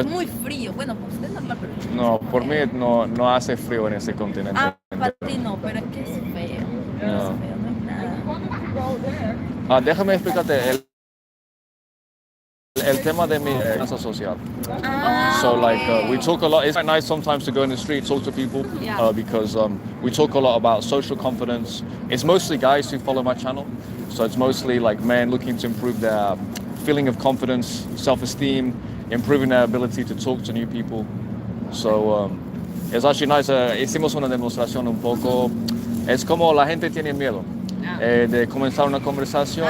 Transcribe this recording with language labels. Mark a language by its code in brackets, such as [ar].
[es] es muy frío. Bueno, pues usted no lo pero no, por mí no hace frío en ese continente. Ah, para ti no, pero es que es feo. No. Es feo, no es nada. Déjame explicarte el tema de mi casa social. Ah, [en] So like ok. we talk a lot. It's quite nice sometimes to go in the street, talk to people, Yeah. because we talk a lot about social confidence. It's mostly guys who follow my channel, so it's mostly like men looking to improve their feeling of confidence, self-esteem, improving their ability to talk to new people. So it's actually nice. [es] Hicimos una demostración un poco. Es como la gente tiene miedo de comenzar una conversación,